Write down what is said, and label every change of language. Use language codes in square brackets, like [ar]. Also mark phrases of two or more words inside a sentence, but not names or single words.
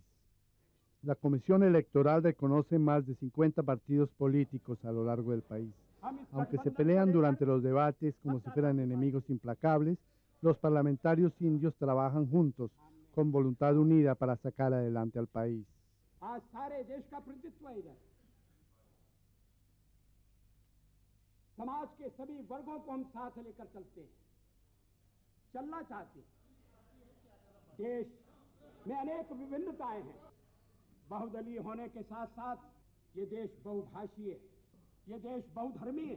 [es] La comisión electoral reconoce más de 50 partidos políticos a lo largo del país. Aunque se pelean durante los debates como si fueran enemigos implacables, los parlamentarios indios trabajan juntos, con voluntad unida para sacar adelante al país. [hi] समाज के सभी वर्गों को हम साथ लेकर चलते हैं, चलना चाहते हैं। देश में अनेक विभिन्नताएं हैं। बहुदलीय होने के साथ साथ ये देश बहुभाषी है, ये देश बहुधर्मी है।